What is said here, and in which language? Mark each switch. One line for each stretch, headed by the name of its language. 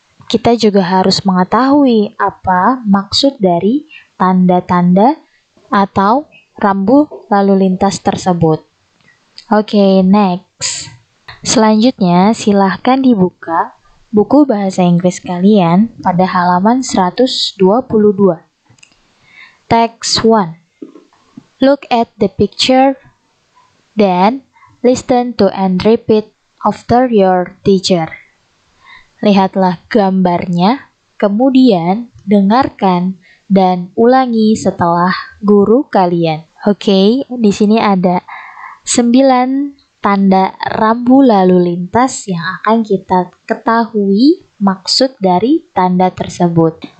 Indonesian: Kita juga harus mengetahui apa maksud dari tanda-tanda atau rambu lalu lintas tersebut.
English: Oke, next.
Indonesian: Selanjutnya, silahkan dibuka buku bahasa Inggris kalian pada halaman 122.
English: Text 1. Look at the picture, then listen to and repeat after your teacher.
Indonesian: Lihatlah gambarnya, kemudian dengarkan dan ulangi setelah guru kalian. Oke, di sini ada 9 tanda rambu lalu lintas yang akan kita ketahui maksud dari tanda tersebut.